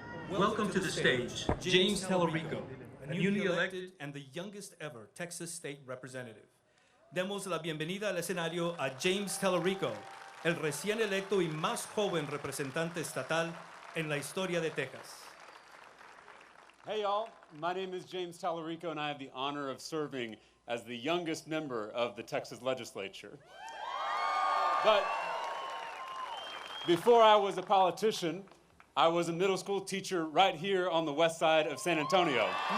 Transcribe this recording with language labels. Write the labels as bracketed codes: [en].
[en] Welcome to the stage, James Tellerico, a newly elected and the youngest ever Texas State Representative. [es] Demos la bienvenida al escenario a James Tellerico, el recién electo y más joven representante estatal en la historia de Texas. [en] Hey y'all, my name is James Tellerico and I have the honor of serving as the youngest member of the Texas legislature. But before I was a politician, I was a middle school teacher right here on the west side of San Antonio.